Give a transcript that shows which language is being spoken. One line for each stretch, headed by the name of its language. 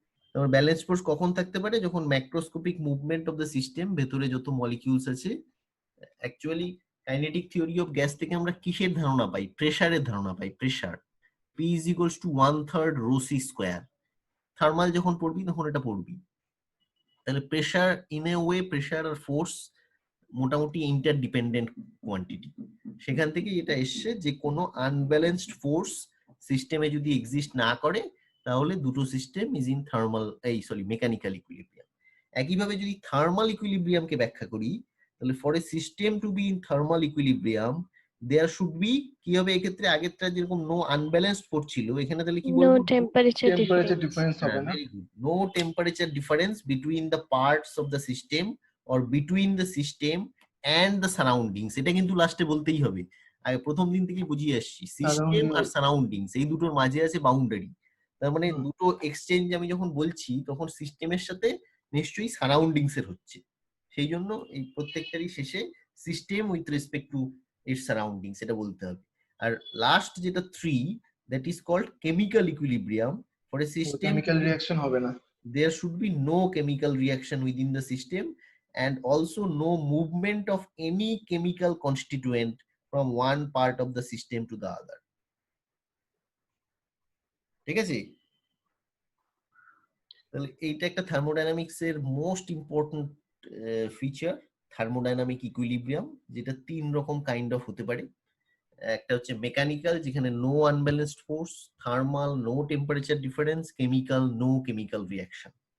Bangla: তারপর balanced force কখন থাকতে পারে? যখন
English: macroscopic movement of the system,
Bangla: ভেতরে যত মলিকিউলস আছে। Actually kinetic theory of gas থেকে আমরা কিসের ধারণা পাই? প্রেসারের ধারণা পাই। Pressure
English: P is equals to 1/3 rho c square.
Bangla: Thermal যখন পড়বি তখন এটা পড়বি। তাহলে pressure in a way, pressure আর force মোটামুটি ইন্টারডিপেন্ডেন্ট কোয়ান্টিটি। সেখান থেকে এটা এসছে যে কোনো আনব্যালেন্সড ফোর্স সিস্টেমে যদি এক্সিস্ট না করে তাহলে দুটো system
English: Is in thermal mechanical equilibrium.
Bangla: একইভাবে যদি থার্মাল ইকুইলিব্রিয়ামকে ব্যাখ্যা করি তাহলে
English: for a system to be in thermal equilibrium there should be,
Bangla: কি হবে এক্ষেত্রে? আগেরটা যেরকম নো আনব্যালেন্সড ফোর্স ছিল, এখানে তাহলে কি নো বলবো? Temperature temperature difference. ডিফারেন্স হবে না।
English: Very good. No temperature difference between the parts of the system or between the system and the surroundings.
Bangla: এটা কিন্তু লাস্টে বলতেই হবে, আগে প্রথম দিন থেকেই বুঝিয়ে আসছি। সিস্টেম আর সারাউন্ডিংস এই দুটোর মাঝে আছে বাউন্ডারি। তার মানে দুটো এক্সচেঞ্জ আমি যখন বলছি তখন সিস্টেমের সাথে নিশ্চয়ই সারাউন্ডিংস এর হচ্ছে, সেই জন্য এই প্রত্যেকটারই শেষে
English: system with respect to its surroundings
Bangla: এটা বলতে হবে। আর লাস্ট যেটা 3,
English: That is called chemical equilibrium. For a system,
Bangla: chemical reaction হবে না।
English: there should be no chemical reaction within the system and also no movement of any chemical constituent from one part of the system to the other.
Bangla: ঠিক আছে? তাহলে এইটা একটা thermodynamics এর most important feature, thermodynamic equilibrium, যেটা 3 রকম kind of হতে পারে। একটা হচ্ছে মেকানিক্যাল, যেখানে no unbalanced force, thermal no temperature difference, chemical no chemical reaction.